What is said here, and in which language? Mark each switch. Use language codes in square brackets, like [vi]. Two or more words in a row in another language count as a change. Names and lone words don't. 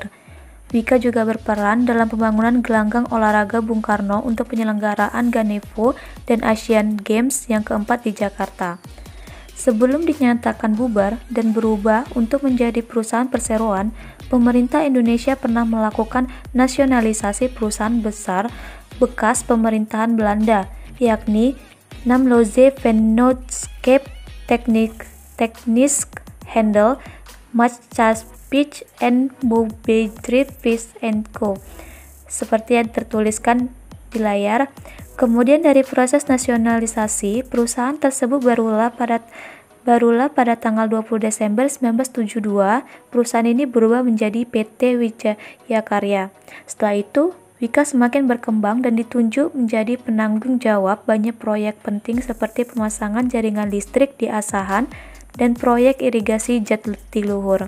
[id] Wika juga berperan dalam pembangunan gelanggang olahraga Bung Karno untuk penyelenggaraan Ganevo dan Asian Games yang keempat di Jakarta. Sebelum dinyatakan bubar dan berubah untuk menjadi perusahaan perseroan, pemerintah Indonesia pernah melakukan nasionalisasi perusahaan besar bekas pemerintahan Belanda, yakni Namloze Vennootschap Technisch Handel, Maatschappij en Bouwbedrijf Vis & Co. Seperti yang tertuliskan di layar. Kemudian dari proses nasionalisasi, perusahaan tersebut barulah pada tanggal 20 Desember 1972, perusahaan ini berubah menjadi PT Wijaya Karya. Setelah itu, Wika semakin berkembang dan ditunjuk menjadi penanggung jawab banyak proyek penting seperti pemasangan jaringan listrik di Asahan dan proyek irigasi Jatiluhur.